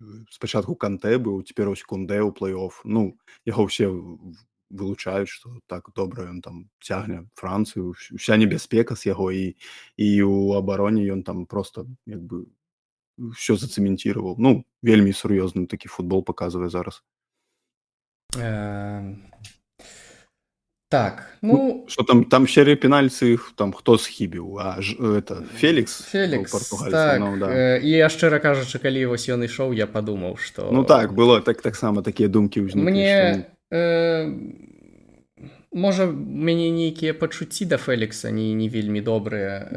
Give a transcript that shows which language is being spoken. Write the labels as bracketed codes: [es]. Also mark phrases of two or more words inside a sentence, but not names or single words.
[be] Спачатку Канté быў, цяпер вось Кундэ ў плэй-офф. Ну, яго ўсе вылучаюць, што так добра ён там цягне Францыю, уся небяспека з яго, і ў абароне ён там проста як бы ўсё зацэментіраваў. Ну, вельмі сур'ёзны такі футбол паказвае зараз. Так, ну... [ru] Что там в серии пенальти, [be] там хто схібіў? Это Фелікс? Фелікс, так. [ru] Ну, да. [be] І я, шчыра кажучы, калі вось ён ішоў, я падумаў, што... Ну так, было таксама такія думкі ўзніклі. Мне... Можа, у мяне нейкія пачуцці да Фелікса не вельмі добрыя.